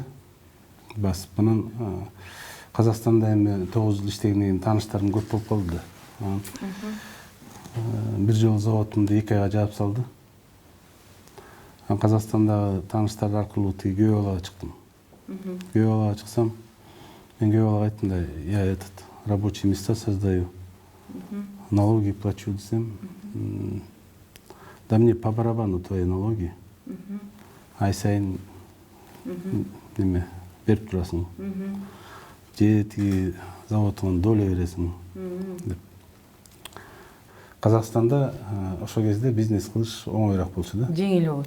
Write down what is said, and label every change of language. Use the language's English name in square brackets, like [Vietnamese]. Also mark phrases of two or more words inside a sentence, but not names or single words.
[Kyrgyz] Басып анан Казакстанда эми 9 жыл иштегенден кийин тааныштарым көп болуп калды да. Бир жолу заводумду 2 айга жаап салды. Казакстандагы тааныштар аркылуу күйөө балага чыктым. Күйөө балага чыксам, мен күйөө балага айттым да, [Russian] я рабочие места создаю. Налоги плачу десем, да мне по барабану твои налоги. [Kyrgyz] Ай сайын неме берип турасың. Же заводуңан доля бересиң деп. Казакстанда ошол кезде бизнес кылыш оңоюраак болчу да. Жеңил болчу.